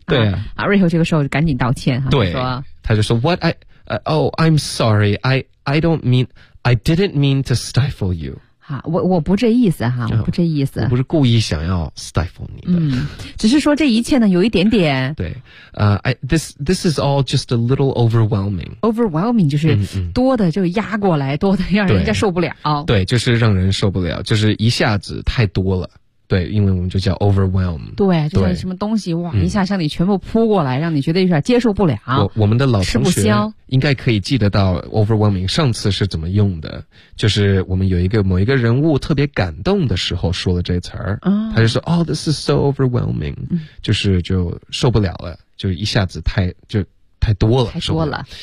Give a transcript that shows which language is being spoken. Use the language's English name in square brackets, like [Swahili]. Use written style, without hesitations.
[Chinese] 对啊，瑞秋这个时候就赶紧道歉哈，对，说他就说 [English] What I。I'm sorry. I don't mean. I didn't mean to stifle you. [Chinese] 好，我不这意思哈，我不这意思。我不是故意想要 stifle 你的。只是说这一切呢，有一点点。 [English] 对，this is all just a little overwhelming. [Chinese] Overwhelming 就是多的就压过来，多的让人家受不了。对，就是让人受不了，就是一下子太多了。对，因为我们就叫 overwhelm。对，就是什么东西哇，一下向你全部扑过来，让你觉得有点接受不了。我们的老同学应该可以记得到 overwhelming 上次是怎么用的，就是我们有一个某一个人物特别感动的时候说了这词儿，他就说 [English] Oh, this is so overwhelming， [Chinese] 就是就受不了了，就一下子太多了。